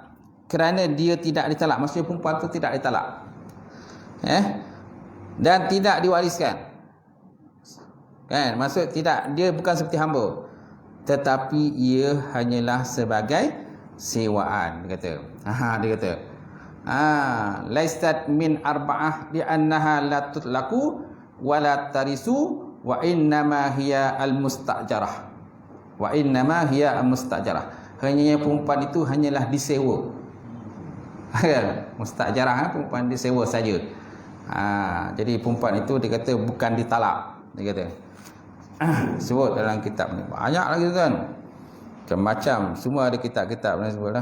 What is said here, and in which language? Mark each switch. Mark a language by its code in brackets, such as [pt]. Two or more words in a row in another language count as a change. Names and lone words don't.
[ms] Kerana dia tidak ditalak, maksudnya perempuan itu tidak ditalak, dan tidak diwariskan. Kan? Maksud tidak, dia bukan seperti hamba, tetapi ia hanyalah sebagai sewaan, dia kata. Dia kata, [ar] ليست من أربعة لأنها لا تطلق ولا ترث وإنما هي المستأجرة. وإنما هي المستأجرة. [ms] Hanya perempuan itu hanyalah disewa. Mustajarah, perempuan disewa saja. Jadi perempuan itu dia kata bukan ditalak, dia kata. Sebut dalam kitab ni banyak lagi kan, macam-macam, semua ada kitab-kitab ni sebutlah.